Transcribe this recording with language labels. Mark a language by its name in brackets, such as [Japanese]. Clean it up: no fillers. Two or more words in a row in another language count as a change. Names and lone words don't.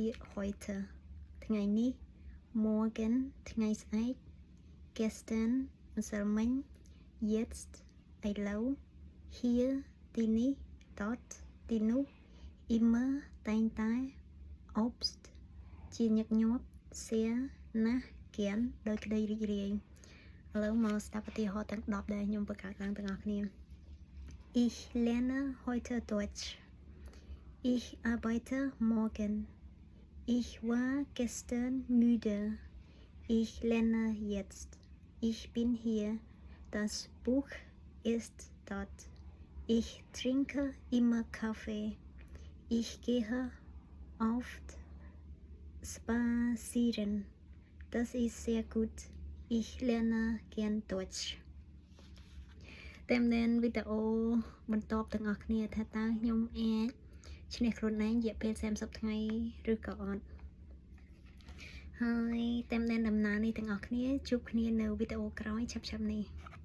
[Khmer] ក្យ heute ថ្ងៃនេះ morgen ថ្ងៃស្អែក gestern ម្សិលមិញ jetzt ឥឡូវ hier ទីនេះ dort ទីនោះ immer តែងតែ obst ជាញឹកញាប់ sehr ណាស់gern ដោយក្តីរីករាយឥឡូវមកស្ដាប់ឧទាហរណ៍ទាំង10ដែលខ្ញុំបង្កើតឡើងទាំងអស់គ្នា [German] Ich lerne heute Deutsch. Ich arbeite morgen. Ich war gestern müde. Ich lerne jetzt. Ich bin hier. Das Buch ist dort. Ich trinke immer Kaffee. Ich gehe oft spazieren. Das ist sehr gut. Ich lerne gern Deutsch. [Khmer] តាមដានវីដេអូបន្ទាប់ទាំងអស់គ្នាថាតើខ្ញុំអាចឈ្នះខ្លួនឯងរយៈពេល30ថ្ងៃឬក៏អត់ហើយតាមដានដំណើរនេះទាំងអស់គ្នាជួបគ្នានៅវីដេអូក្រោយឆាប់ៗនេះ